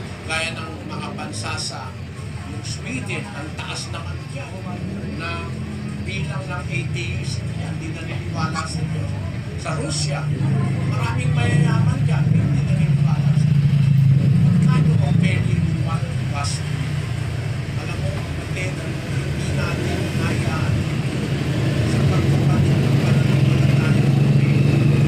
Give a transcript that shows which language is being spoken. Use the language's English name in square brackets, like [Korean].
[Filipino] Gaya ng mga bansa sa yung Sweden, ang taas naman dyan, na bilang ng atheist, hindi naniniwala sa Diyos. Sa Russia, maraming mayayaman dyan, hindi naniniwala sa Diyos. [English] What kind of a failure you want us to be? [Filipino] Alam mo, kapatid, hindi natin hayaan sa pagpapalit ng pananampalataya ng failure.